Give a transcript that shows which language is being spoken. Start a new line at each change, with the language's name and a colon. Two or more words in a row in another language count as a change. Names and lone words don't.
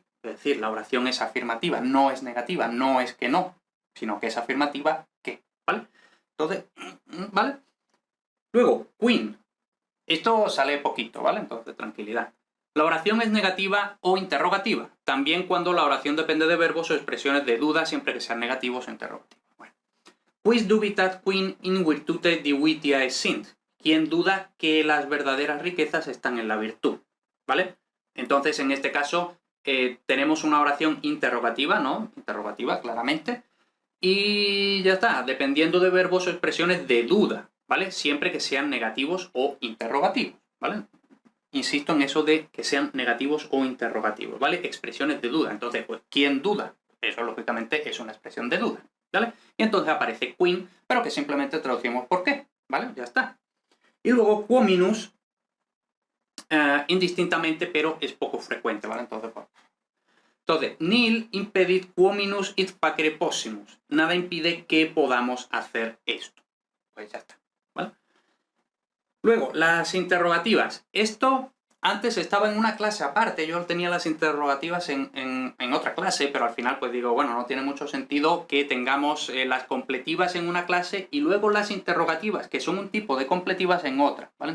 Spanish: Es decir, la oración es afirmativa, no es negativa, no es que no, sino que es afirmativa que, ¿vale? Entonces, ¿vale? Luego, queen. Esto sale poquito, ¿vale? Entonces, tranquilidad. La oración es negativa o interrogativa, también cuando la oración depende de verbos o expresiones de duda, siempre que sean negativos o interrogativos. Bueno.
Latin: Quis dubitat quin in virtute divitiae sint.
Spanish: ¿Quién duda que las verdaderas riquezas están en la virtud? ¿Vale? Entonces, en este caso, tenemos una oración interrogativa, ¿no? Interrogativa, claramente. Y ya está, dependiendo de verbos o expresiones de duda, ¿vale? Siempre que sean negativos o interrogativos, ¿vale? Insisto en eso de que sean negativos o interrogativos, ¿vale? Expresiones de duda. Entonces, pues, ¿quién duda? Eso, lógicamente, es una expresión de duda, ¿vale? Y entonces aparece queen, pero que simplemente traducimos por qué, ¿vale? Ya está. Y luego quominus, indistintamente, pero es poco frecuente, ¿vale? Entonces,
Latin: nil impedit quominus id facere possimus.
Spanish: Nada impide que podamos hacer esto. Pues ya está, ¿vale? Luego, las interrogativas. Esto antes estaba en una clase aparte, yo tenía las interrogativas en otra clase, pero al final pues digo, bueno, no tiene mucho sentido que tengamos las completivas en una clase y luego las interrogativas, que son un tipo de completivas, en otra, ¿vale?